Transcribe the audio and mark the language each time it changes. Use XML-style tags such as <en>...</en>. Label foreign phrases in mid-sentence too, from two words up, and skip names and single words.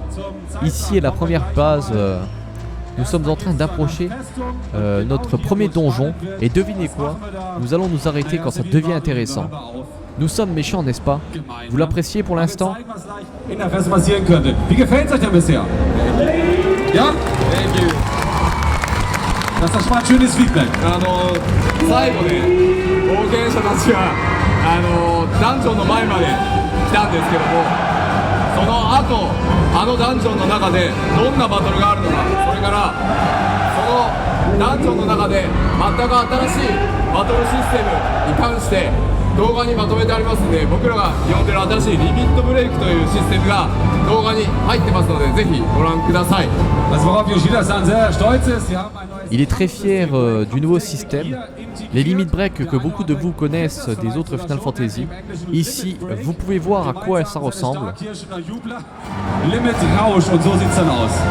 <fr>Ici est la première base. Nous sommes en train d'approcher notre premier donjon et devinez quoi, nous allons nous arrêter quand ça devient intéressant. Nous sommes méchants, n'est-ce pas? Vous l'appréciez pour l'instant?</fr> <de>Wie gefällt's euch denn bisher? Ja? Das ist schon mal ein schönes Feedback.</de> <ja>最後ね冒険者たちがダンジョンの前まで来たんですけども、その後ダンジョンの中でどんなバトルがあるのか、それからそのダンジョンの中で全く新しいバトルシステムに関して動画にまとめてありますので、僕らが呼んでる新しいリミットブレイクというシステムが動画に入ってますので、ぜひご覧ください。</ja> <fr>Il est très fier du nouveau système, les limites break que beaucoup de vous connaissent des autres Final Fantasy. Ici, vous pouvez voir à quoi ça ressemble.</fr> <de>Limit Rausch und so sieht's dann aus.</de>